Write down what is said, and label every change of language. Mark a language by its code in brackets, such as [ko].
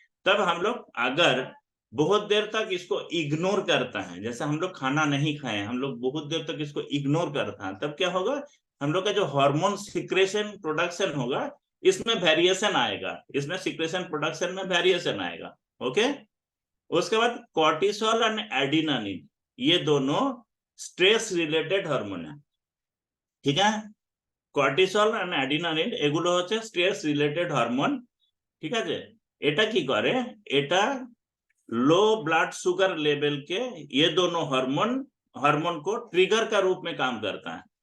[hi] तब हम लोग अगर बहुत देर तक इसको इग्नोर करता है, जैसे हम लोग खाना नहीं खाए, हम लोग बहुत देर तक इसको इग्नोर करता है, तब क्या होगा, हम लोग का जो हार्मोन सिक्रेशन प्रोडक्शन होगा इसमें वेरिएशन आएगा, इसमें सिक्रेशन प्रोडक्शन में वेरिएशन आएगा। ओके, उसके बाद कॉर्टिसोल और एड्रेनालिन, ये दोनों स्ट्रेस रिलेटेड हार्मोन है। ठीक है, [bn] কর্টিসল আর অ্যাড্রিনালিন এগুলো হচ্ছে স্ট্রেস রিলেটেড হরমোন। ঠিক আছে, এটা কি করে, এটা [hi] लो ब्लड शुगर लेवल के ये दोनों हार्मोन को ट्रिगर का रूप में काम करता है।